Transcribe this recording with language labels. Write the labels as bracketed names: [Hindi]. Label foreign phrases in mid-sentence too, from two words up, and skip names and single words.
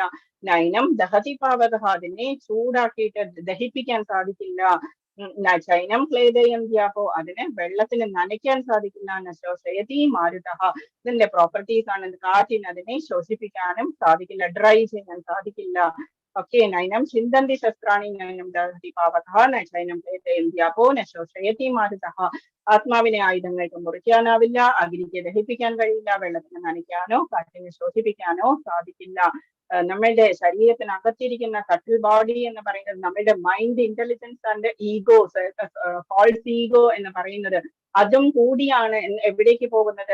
[Sanskrit] നൈനം ദഹതി പാവക, [Malayalam] അതിനെ ചൂടാക്കിയിട്ട് ദഹിപ്പിക്കാൻ സാധിക്കില്ല. [Sanskrit] ചൈനം ക്ലേദയം ദ്യാഹോ, [Malayalam] അതിനെ വെള്ളത്തിന് നനയ്ക്കാൻ സാധിക്കില്ല. [Sanskrit] നശോഷയതി മാരുതഃ, [Malayalam] ഇതിന്റെ പ്രോപ്പർട്ടീസ് ആണ്. കാറ്റിന് അതിനെ ശ്വസിപ്പിക്കാനും സാധിക്കില്ല, ഡ്രൈ ചെയ്യാൻ സാധിക്കില്ല. [Sanskrit] ഓക്കെ, നൈനം ചിന്തന്തി ശസ്ത്രാണി നൈനം ദഹതി പാവക നൈനം ക്ലേദയം ദ്യാഹോ നശോഷയതി മാരുതഃ. [Malayalam] ആത്മാവിനെ ആയുധങ്ങൾക്ക് മുറിക്കാനാവില്ല, അഗ്നിക്ക് ദഹിപ്പിക്കാൻ കഴിയില്ല, വെള്ളത്തിന് നനയ്ക്കാനോ കാറ്റിനെ ശ്വസിപ്പിക്കാനോ സാധിക്കില്ല. നമ്മളുടെ ശരീരത്തിനകത്തിരിക്കുന്ന [English] subtle body [Malayalam] എന്ന് പറയുന്നത് നമ്മളുടെ [English] mind, intelligence and egos, false ego [Malayalam] എന്ന് പറയുന്നത് അതും കൂടിയാണ് എവിടേക്ക് പോകുന്നത്.